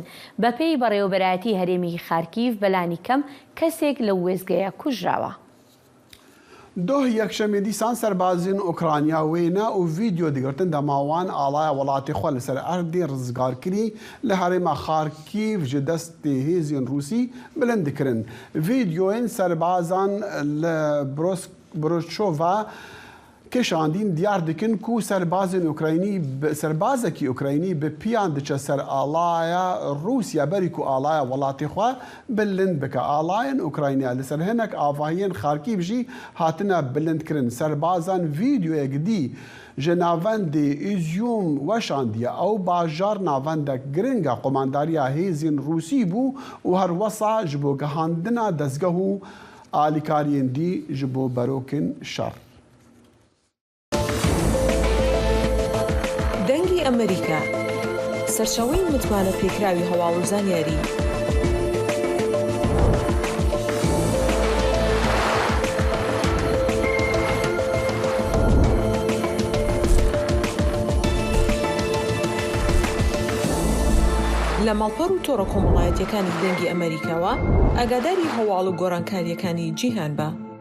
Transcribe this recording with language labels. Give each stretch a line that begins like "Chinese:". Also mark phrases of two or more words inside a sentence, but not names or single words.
Central Kurdish: بەپێی بەڕێوەبەرایەتی هەرێمی خارکیڤ بەلانی کەم کەسێک لە وێستگەیە کوژراوە.
Kurdish: دوه یەکشەمێ دیسان سەربازین ئۆکرانیا وێنە و ڤیدیۆ دیگرتن دەماوان ئاڵایە وڵاتی خۆ لەسەر ئەردی ڕزگارکردی لە هەرێما خارکیڤ ji destê hêzên Rûsî bilind dikirin. Vîdyoyên serbazan li Brochova kêşandîn diyar dikin ku serbazekî Ukraynî bi piyan diçe ser alaya Rûsya berî ku alaya welatê xwe bilind bike. Alayên Ukrayna li ser hinek avahiyên Xarkîv jî hatine bilindkirin. Serbazan vîdyoyek dî ji navendê Îzyûm weşandiye ew bajar navendek giringa komandariya hêzên Rûsî bû û her wesa ji bo gihandina dezgeh û alîkariyên dî ji bo berokên şer.
Central Kurdish: دەنگی ئەمریکا سەرچاوەی متمانە پێکراوی هەواڵ و زانیاری لە ماڵپەڕ و تۆڕە کۆمەڵایەتیەکانی دەنگی ئەمریکاوە ئاگاداری هەواڵ و گۆڕانکاریەکانی جیهان بە.